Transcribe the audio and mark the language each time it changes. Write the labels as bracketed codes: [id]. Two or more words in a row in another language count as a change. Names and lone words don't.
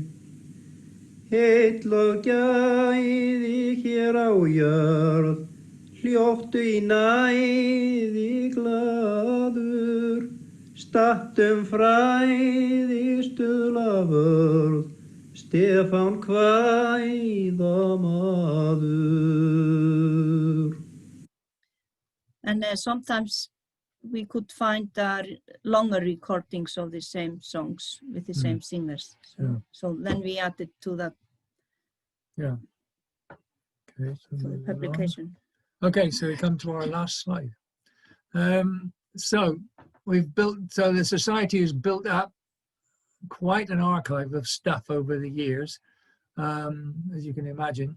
[is] Heill og gæði hér á jörð, hljóttu í næði glaður, stattum fræði stuðla vörð, Stefán kvæðamaður. [en] And sometimes we could find longer recordings of the same songs with the same singers. So then we added to that. Yeah. Okay, so to the publication. Okay, so we come to our last slide. So the society has built up quite an archive of stuff over the years, as you can imagine.